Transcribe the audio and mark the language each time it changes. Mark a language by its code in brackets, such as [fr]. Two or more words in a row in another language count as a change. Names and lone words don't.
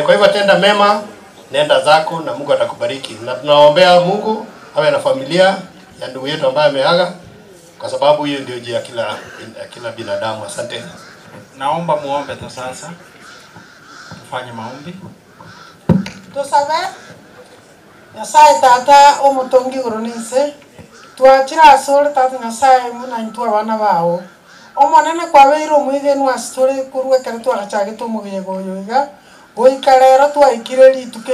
[sw] Kwa hivyo tenda mema, nenda zako na Mungu atakubariki. Na tunaombea Mungu awe na familia ya ndugu yetu ambaye ameaga, kwa sababu hiyo ndio njia ya kila binadamu. Asante. Naomba muombe tu sasa. Tufanye maombi. [guz] Tusabe Nyasaye tata omutongi goronise twachira asore tata Nyasaye muna ntu abana bawo omonene kwabeire omwigenu asitore kurwekera twagachage tomugiye goyoiga goikarero twaikire rituke